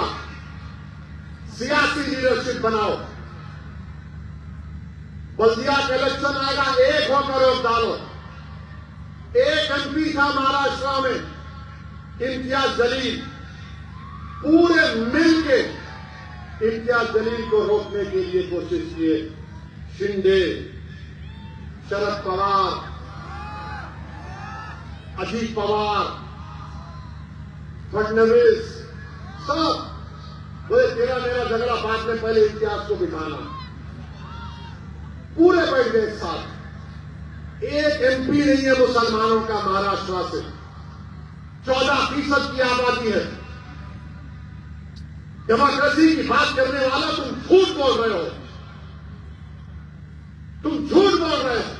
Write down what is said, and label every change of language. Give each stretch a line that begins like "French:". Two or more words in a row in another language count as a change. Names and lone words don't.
Urdu: سیاسی لیڈرشپ بناؤ، بلدیہ کا الیکشن آئے گا، ایک ہو کر ووٹ ڈالو۔ ایک ایم پی تھا مہاراشٹر میں امتیاز جلیل، پورے مل کے امتیاز جلیل کو روکنے کے لیے کوشش کیے، شنڈے، شرد پوار، اجیت پوار، فڈنویس، سب بولے تیرا میرا جھگڑا بعد میں، پہلے امتیاز کو بٹھانا۔ پورے بیٹھ گئے ساتھ۔ ایک ایم پی نہیں ہے مسلمانوں کا مہاراشٹر سے، 14% کی آبادی ہے۔ ڈیموکریسی کی بات کرنے والا تم جھوٹ بول رہے ہو، تم جھوٹ بول رہے ہو۔